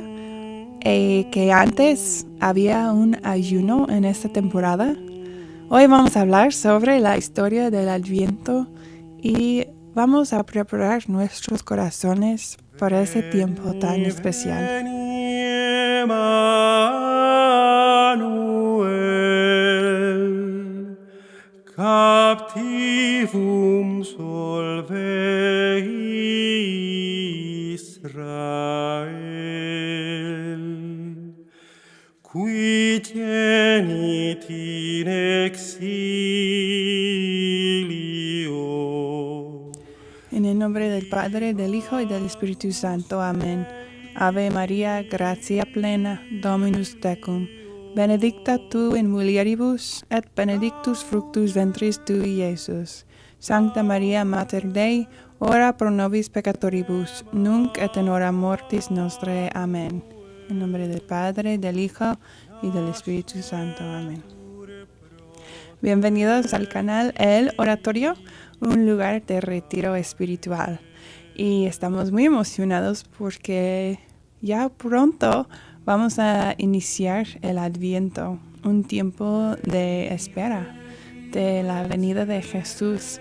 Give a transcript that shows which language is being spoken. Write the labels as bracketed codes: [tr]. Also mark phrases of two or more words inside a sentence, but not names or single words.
[es] Que antes había un ayuno en esta temporada. Hoy vamos a hablar sobre la historia del Adviento y vamos a preparar nuestros corazones para ese tiempo tan especial. [la] Captivum solve Israel, qui tenit in exilio. [es] En el nombre del Padre, del Hijo y del Espíritu Santo. Amén. [la] Ave María, gratia plena, Dominus tecum. Benedicta tu in mulieribus, et benedictus fructus ventris tui, Iesus. Sancta Maria, Mater Dei, ora pro nobis peccatoribus, nunc et in hora mortis nostrae. [es] Amén. En nombre del Padre, del Hijo y del Espíritu Santo. Amén. Bienvenidos al canal El Oratorio, un lugar de retiro espiritual. Y estamos muy emocionados porque ya pronto vamos a iniciar el Adviento, un tiempo de espera de la venida de Jesús.